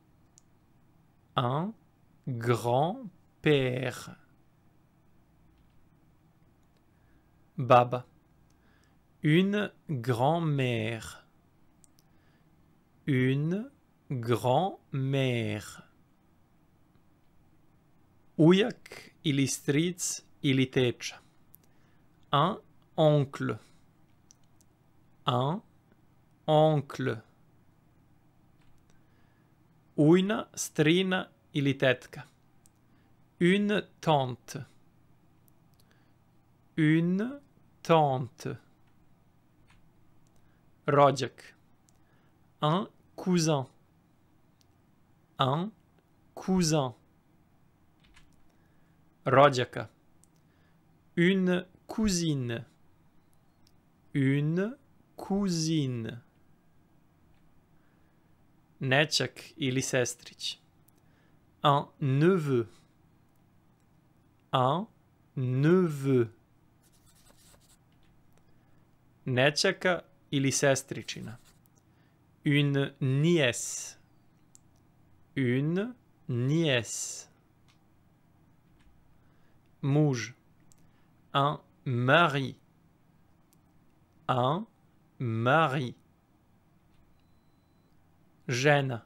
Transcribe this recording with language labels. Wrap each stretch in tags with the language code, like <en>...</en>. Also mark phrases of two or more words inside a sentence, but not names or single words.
<fr>Un grand-père.</fr> <sr>Baba.</sr> <fr>Une grand-mère. Une grand-mère.</fr> <sr>Ujak ili stric ili teča.</sr> <fr>Un oncle. Un oncle.</fr> <sr>Ujna, strina ili tetka.</sr> <fr>Une tante. Une tante. Rođak. Un cousin. Un cousin. Rođaka. Une cousine. Une cousine.</fr> <sr>Nećak ili sestrić.</sr> <fr>Un neveu. Un neveu.</fr> <sr>Nećaka ili sestričina.</sr> <fr>Une nièce. Une nièce. Muž. Un mari. Un mari. Žena.</fr>